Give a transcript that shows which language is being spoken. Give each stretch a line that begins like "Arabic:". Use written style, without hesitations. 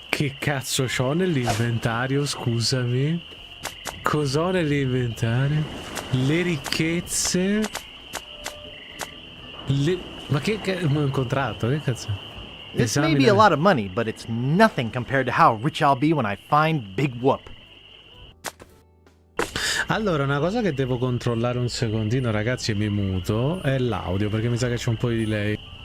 Italian: Che cazzo c'ho nell'inventario, scusami? Cos'ho nell'inventario? Le ricchezze... Ma che... un contratto, che cazzo?
English: This may be a lot of money, but it's nothing compared to how rich I'll be when I find Big Whoop.
Italian: Allora, una cosa che devo controllare un secondino, ragazzi, e mi muto, è l'audio, perché mi sa che c'è un po' di delay.